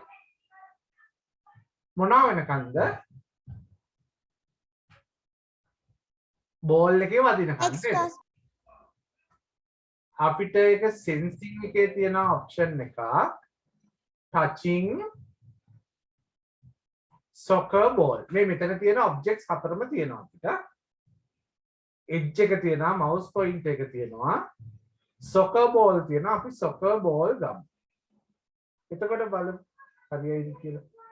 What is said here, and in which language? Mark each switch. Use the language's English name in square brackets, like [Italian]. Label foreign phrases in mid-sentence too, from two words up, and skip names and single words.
[Sinhala] මොනවා වෙනකන්ද බෝල් එකේ වදිනකන් නේද අපිට ඒක sensing එකේ තියෙන option එක touching [English] soccer ball [Sinhala] මේ මෙතන තියෙන objects හතරම තියෙනවා අපිට edge එක තියෙනවා [English] mouse point [Sinhala] එක තියෙනවා [English] soccer ball [Sinhala] තියෙනවා අපි [English] soccer ball [Sinhala] ගමු එතකොට බලමු හරියයිද කියලා